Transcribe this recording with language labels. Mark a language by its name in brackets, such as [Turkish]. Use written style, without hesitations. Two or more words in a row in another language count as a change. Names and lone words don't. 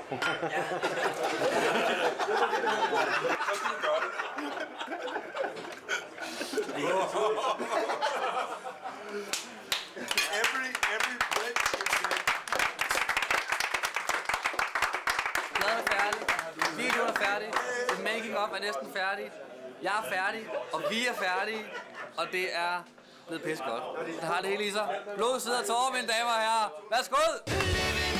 [Danish] Så skal vi gøre det. [English] Every break. [Danish] Pladen er færdig. Videoen er færdig. [English] The making of [Danish] er næsten færdig. Jeg er færdig, og vi er færdige. Og det er blevet pisse godt. Det har det hele i sig. Blod, sidder og tårer, mine damer og herrer. Værsgo!